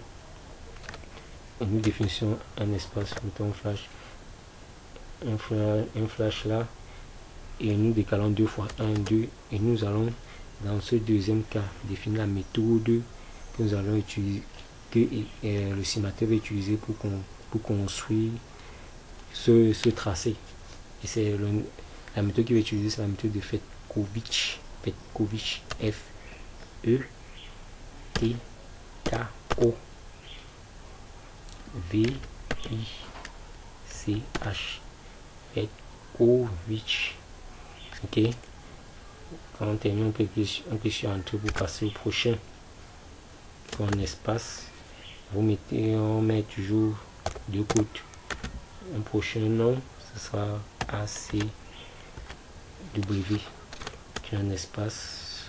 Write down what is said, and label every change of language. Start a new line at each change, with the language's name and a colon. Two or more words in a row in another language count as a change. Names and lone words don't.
French: Et nous définissons un espace, mettons un flash là, et nous décalons 2 fois 1, 2, et nous allons dans ce deuxième cas définir la méthode que nous allons utiliser, que le simulateur va utiliser pour construire ce tracé. Et c'est la méthode qu'il va utiliser, c'est la méthode de Petković. Petković, F E T K O V I C H. Petković. Ok. Quand on termine, on peut sur Entrée pour passer au prochain. Pour un espace, on met toujours 2 côtes. Un prochain nom, ce sera ACW, qui est un espace.